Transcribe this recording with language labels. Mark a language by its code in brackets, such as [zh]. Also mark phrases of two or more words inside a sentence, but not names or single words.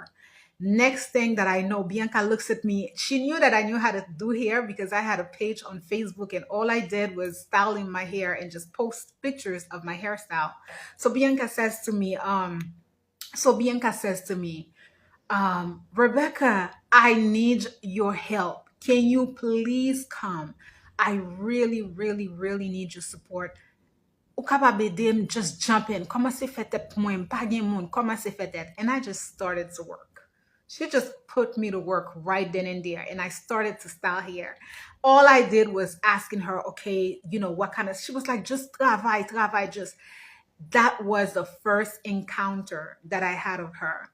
[en] Next thing that I know, Bianca looks at me. She knew that I knew how to do hair because I had a page on Facebook, and all I did was styling my hair and just post pictures of my hairstyle. So Bianca says to me, Rebecca, I need your help. Can you please come? I really, really, really need your support. [ht] Ou kapab ede [en] just jump in. [ht] Koman se fetet pou mwen? Pa gen moun. Koman se fetet? [en] And I just started to work. She just put me to work right then and there. And I started to style hair. All I did was asking her, okay, what kind of, she was like, just travail, just that was the first encounter that I had of her.